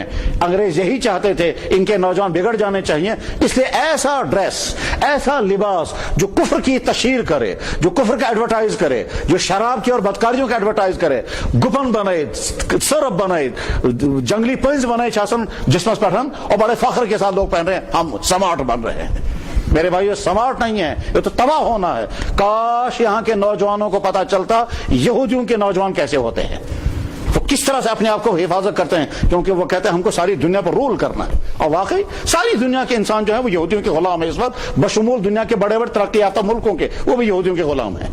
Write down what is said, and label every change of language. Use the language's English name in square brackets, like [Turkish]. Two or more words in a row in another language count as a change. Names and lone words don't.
[Urdu] انگریز یہی چاہتے تھے، ان کے نوجوان بگڑ جانے چاہیے، اس لیے ایسا ڈریس، ایسا لباس جو کفر کی تشہیر کرے، جو کفر کا ایڈورٹائز کرے، جو شراب کی اور بدکاریوں کا ایڈورٹائز کرے، گپن بنائے، سرب بنائے، جنگلی پنز بنائے چاسن جسمس پٹھن، اور بڑے فخر کے ساتھ لوگ پہن رہے ہیں ہم سمارٹ بن رہے ہیں۔ میرے بھائیو، سمارٹ نہیں ہے، یہ تو تباہ ہونا ہے۔ کاش یہاں کے نوجوانوں کو پتا چلتا یہودیوں کے نوجوان کیسے ہوتے ہیں، وہ کس طرح سے اپنے آپ کو حفاظت کرتے ہیں، کیونکہ وہ کہتے ہیں ہم کو ساری دنیا پر رول کرنا ہے، اور واقعی ساری دنیا کے انسان جو ہے وہ یہودیوں کے غلام ہیں اس وقت، بشمول دنیا کے بڑے بڑے ترقی یافتہ ملکوں کے، وہ بھی یہودیوں کے غلام ہیں۔